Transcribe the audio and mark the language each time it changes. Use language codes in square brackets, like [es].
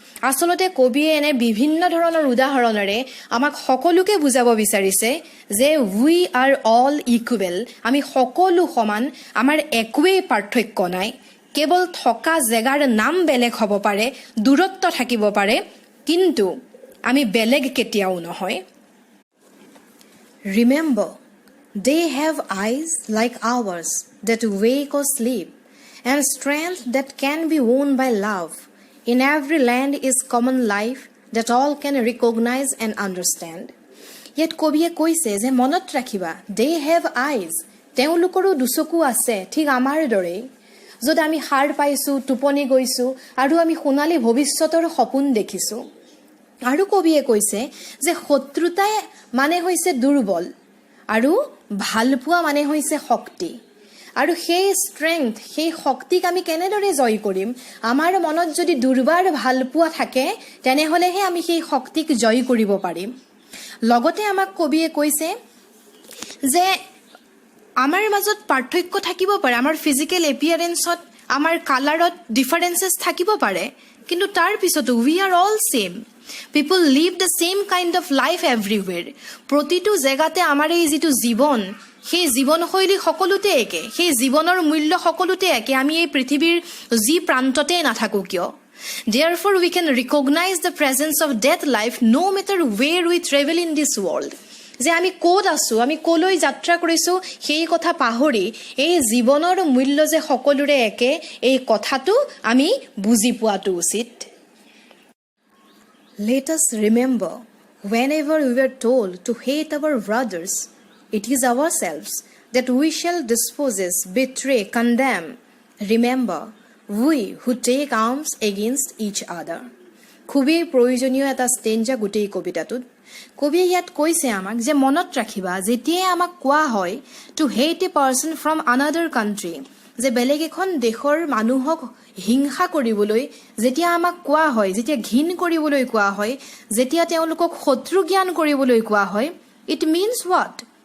[as] আচলতে কবিয়ে এনে বিভিন্ন ধৰণৰ উদাহৰণেৰে আমাক সকলোকে বুজাব বিচাৰিছে যে [en] we are all equal, [as] আমি সকলো সমান, আমাৰ একোৱেই পাৰ্থক্য নাই. কেৱল থকা জেগাৰ নাম বেলেগ হ'ব পাৰে, দূৰত্ব থাকিব পাৰে, কিন্তু আমি বেলেগ কেতিয়াও নহয়. [en] Remember, they have eyes like ours that wake or sleep, and strength that can be won by love. In every land is common life that all can recognize and understand. [as] Yet কবিয়ে কৈছে যে মনত ৰাখিবা, [en] they have eyes, [as] তেওঁলোকৰো দুচকু আছে ঠিক আমাৰ দৰেই. য'ত আমি সাৰ পাইছোঁ, টোপনি গৈছোঁ আৰু আমি সোণালী ভৱিষ্যতৰ সপোন দেখিছোঁ. আৰু কবিয়ে কৈছে যে শত্ৰুতাই মানে হৈছে দুৰ্বল আৰু ভালপোৱা মানে হৈছে শক্তি. আৰু সেই ষ্ট্ৰেংথ, সেই শক্তিক আমি কেনেদৰে জয় কৰিম? আমাৰ মনত যদি দুৰ্বাৰ ভালপোৱা থাকে, তেনেহ'লেহে আমি সেই শক্তিক জয় কৰিব পাৰিম. লগতে আমাক কবিয়ে কৈছে যে আমাৰ মাজত পাৰ্থক্য থাকিব পাৰে, আমাৰ ফিজিকেল এপিয়াৰেঞ্চত, আমাৰ কালাৰত ডিফাৰেঞ্চেছ থাকিব পাৰে, কিন্তু তাৰ পিছতো [en] We are all same. People live the same kind of life everywhere. [as] প্ৰতিটো জেগাতে আমাৰ এই যিটো জীৱন, সেই জীৱনশৈলী সকলোতে একে, সেই জীৱনৰ মূল্য সকলোতে একে, আমি এই পৃথিৱীৰ যি প্ৰান্ততে নাথাকোঁ কিয়। [en] Therefore, we can recognize the presence of death life no matter where we travel in this world. [as] যে আমি ক'ত আছোঁ, আমি ক'লৈ যাত্ৰা কৰিছোঁ, সেই কথা পাহৰি এই জীৱনৰ মূল্য যে সকলোৰে একে, এই কথাটো আমি বুজি পোৱাটো উচিত। [en] Let us remember, whenever we were told to hate our brothers, it is ourselves that we shall dispossess, betray, condemn. Remember, we who take arms against each other. [as] খুবেই প্ৰয়োজনীয় এটা ষ্টেঞ্জা গোটেই কবিতাটোত। কবিয়ে ইয়াত কৈছে আমাক যে মনত ৰাখিবা, যেতিয়াই আমাক কোৱা হয় [en] to hate a person from another country, [as] যে বেলেগ এখন দেশৰ মানুহক হিংসা কৰিবলৈ যেতিয়া আমাক কোৱা হয়, যেতিয়া ঘিণ কৰিবলৈ কোৱা হয়, যেতিয়া তেওঁলোকক শত্ৰু জ্ঞান কৰিবলৈ কোৱা হয়, [en] It means what?